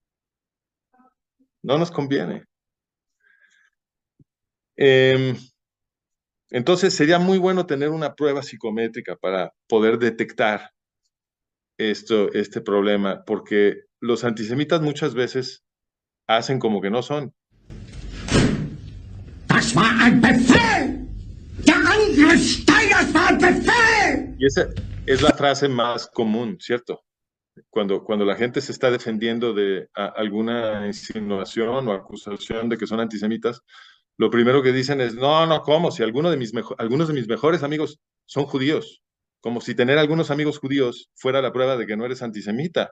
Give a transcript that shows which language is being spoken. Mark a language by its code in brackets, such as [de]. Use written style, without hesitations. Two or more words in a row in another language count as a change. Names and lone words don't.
[es] No nos conviene. Entonces, sería muy bueno tener una prueba psicométrica para poder detectar este problema, porque los antisemitas muchas veces hacen como que no son. [de] Das war ein Befehl! Der Angriff Steiners war ein Befehl! [es] Y esa es la frase más común, ¿cierto? Cuando la gente se está defendiendo de alguna insinuación o acusación de que son antisemitas, lo primero que dicen es, no, ¿cómo? Si algunos de mis mejores amigos son judíos, como si tener algunos amigos judíos fuera la prueba de que no eres antisemita.